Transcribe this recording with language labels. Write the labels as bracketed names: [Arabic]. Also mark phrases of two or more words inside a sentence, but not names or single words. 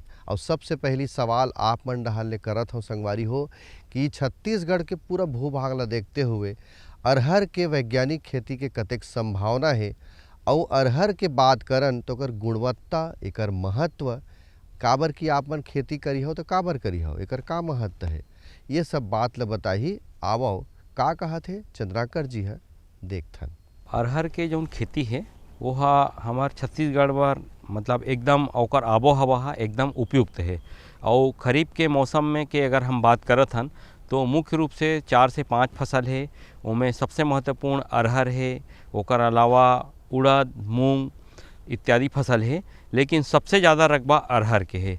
[Chhattisgarhi] और सबसे पहली सवाल आप मन डहाल ले करत हो संगवारी हो कि छत्तीसगढ़ के पूरा भूभाग ला देखते हुए अरहर के वैज्ञानिक खेती के कतेक संभावना है, और अरहर के बात करन तो एकर गुणवत्ता, एकर महत्व, काबर की आप मन खेती करी हो तो काबर करी हो, एकर का महत्व है, ये सब बात ला बताही। आवो का कहा थे चंद्राकर जी है, देखथन। अरहर के जो खेती है वो हमार छत्तीसगढ़ बर मतलब एकदम ओकर आबो हवा एकदम उपयुक्त है। और खरीफ के मौसम में के अगर हम बात करत हन तो मुख्य रूप से 4 से 5 फसल है। उनमें सबसे महत्वपूर्ण अरहर है, ओकर अलावा उड़द, मूंग इत्यादि फसल है, लेकिन सबसे ज़्यादा रकबा अरहर के है।